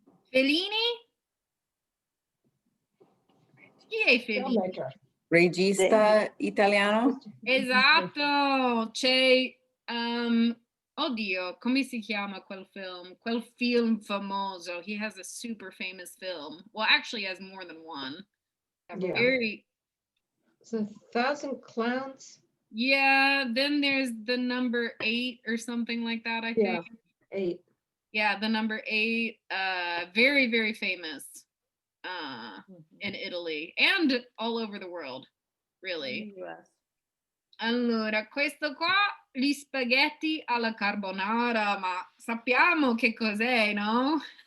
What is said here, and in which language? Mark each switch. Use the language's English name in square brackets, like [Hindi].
[Italian] Fellini? Chi è Fellini? [English] Filmmaker. [Italian] Regista italiano. Esatto, c'è, oddio, come si chiama quel film? Quel film famoso. [English] He has a super famous film. Well, actually he has more than one. Yeah. Very, It's 1,000 Clowns. yeah, then there's the number 8 or something like that, I think. Yeah. 8. Yeah, the number 8, very, very famous in Italy and all over the world, really. US. [Italian] Allora, questo qua, gli spaghetti alla carbonara, ma sappiamo che cos'è, no?